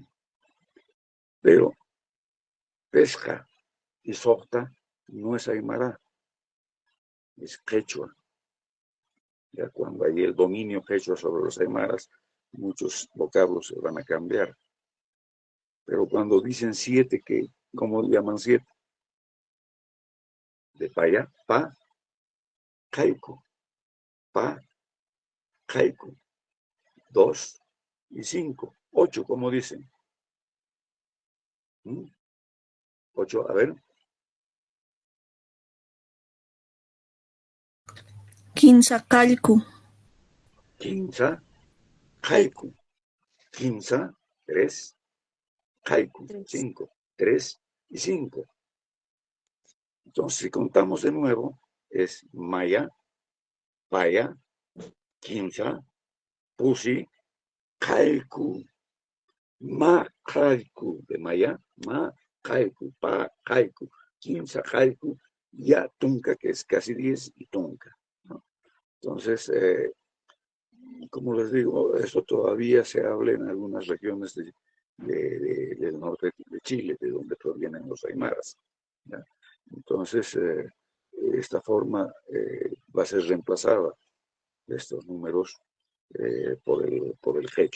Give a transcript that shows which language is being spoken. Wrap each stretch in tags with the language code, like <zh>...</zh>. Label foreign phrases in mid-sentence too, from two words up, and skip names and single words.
<es>Pero pesca y sota no es Aymara, es quechua. Ya cuando hay el dominio quechua sobre los aymaras, muchos vocablos se van a cambiar. Pero cuando dicen 7, ¿cómo llaman 7? De paya,</es> <ay>pa, caico, pa, caico,</ay> <es>2 y 5, 8, como dicen. 8, a ver.</es> <ay>Quinzacalco. Quinza, caico.</ay> <es>Quinza, 3, caico, 5, 3 y 5. Entonces, si contamos de nuevo, es</es> <ay>maya, paya, quinza, pusi, caico, ma caico, de maya, ma caico, pa caico, quinza caico, ya tunca,</ay> <es>que es casi 10, y tunca, ¿no? Entonces, como les digo, esto todavía se habla en algunas regiones del norte de Chile, de donde provienen los aymaras, ¿ya? Entonces, esta forma va a ser reemplazada, estos números, por el quechua.</es>